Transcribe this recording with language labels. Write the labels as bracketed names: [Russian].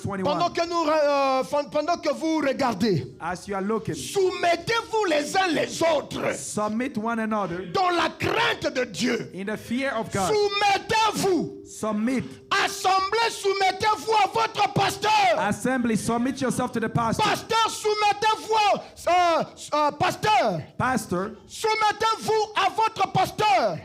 [French] Pendant [English] 21. [French] pendant que vous regardez, [English] As you are looking, [French] soumettez-vous les uns les autres [English] submit one another [French] dans la crainte de Dieu. [English] in the fear of God. [French] Soumettez-vous. [English] Submit. [French] Assemblée, soumettez-vous à votre pasteur. [English] Assembly, submit yourself to the pastor. [French] Pasteur, soumettez-vous. Pasteur, [English] Pastor, [French] soumettez-vous à votre pasteur